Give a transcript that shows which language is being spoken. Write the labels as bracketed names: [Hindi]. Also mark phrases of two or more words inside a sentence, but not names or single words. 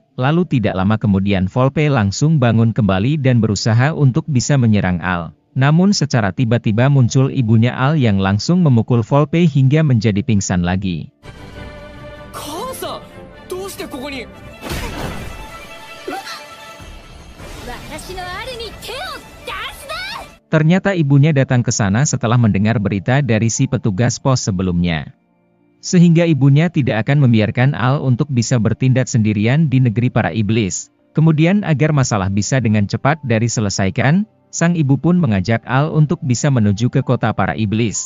[Indonesian] Lalu tidak lama kemudian Volpe langsung bangun kembali dan berusaha untuk bisa menyerang Al. Namun secara tiba-tiba muncul ibunya Al yang langsung memukul Volpe hingga menjadi pingsan lagi. [Japanese] かさ、どうしてここに? 私のアルに手を出す! [Indonesian] Ternyata ibunya datang ke sana setelah mendengar berita dari si petugas pos sebelumnya. Sehingga ibunya tidak akan membiarkan Al untuk bisa bertindak sendirian di negeri para iblis. Kemudian agar masalah bisa dengan cepat diselesaikan, sang ibu pun mengajak Al untuk bisa menuju ke kota para iblis.